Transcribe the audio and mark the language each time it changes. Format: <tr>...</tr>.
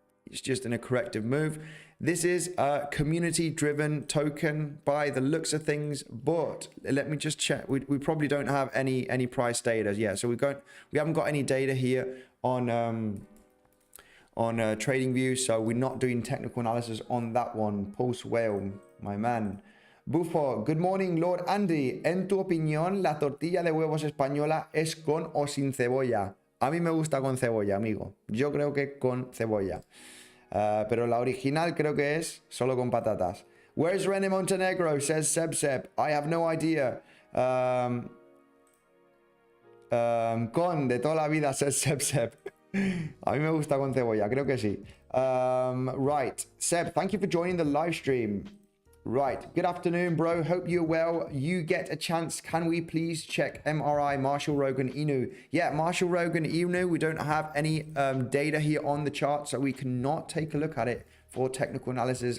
<en>It's just in a corrective move. This is a community-driven token by the looks of things, but let me just check. We probably don't have any price data. Yeah, so we haven't got any data here on trading view, so we're not doing technical analysis on that one. Pulse Whale, my man. Bufo, good morning, Lord Andy.</en> <es>En tu opinión, la tortilla de huevos española es con o sin cebolla. A mí me gusta con cebolla, amigo. Yo creo que con cebolla. Pero la original creo que es solo con patatas.</es> <en>Where's René Montenegro? Says Seb. I have no idea.</en> <es>Con de toda la vida,</es> <en>says Seb.</en> <es>A mí me gusta con cebolla, creo que sí.</es> <en>Right, Seb, thank you for joining the live stream. Right, good afternoon, bro. Hope you're well. You get a chance. Can we please check MRI Marshall Rogan Inu? Yeah, Marshall Rogan Inu. We don't have any data here on the chart, so we cannot take a look at it for technical analysis.</en>